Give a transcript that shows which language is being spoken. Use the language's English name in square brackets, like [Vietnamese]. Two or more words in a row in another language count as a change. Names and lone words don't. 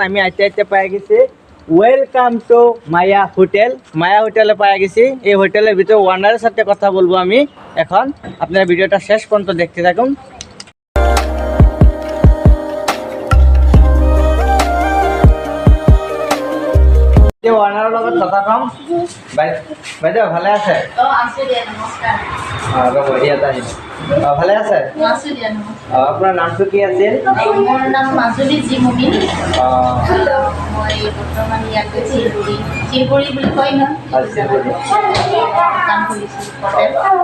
[Bangla] আমি আইতে পাই গেছি [English] welcome to [Bangla] মায়া হোটেল। মায়া হোটেলে পাই গেছি। এই হোটেলের ভিতরে ওনারের সাথে কথা বলবো আমি এখন। আপনারা ভিডিওটা শেষ পর্যন্ত দেখতে থাকুন। [Rangpuri] ওনারের লগত কথা কম। বাইদেউ ভালে আছে? ভালে আছে? আপনার নামটো কি আছিল? [Assamese] মোৰ নাম মাজুলী জিমুমি। মই বৰ্তমান ইয়াতে চিলপুৰি বুলি কয় ন, কাম কৰিছোঁ।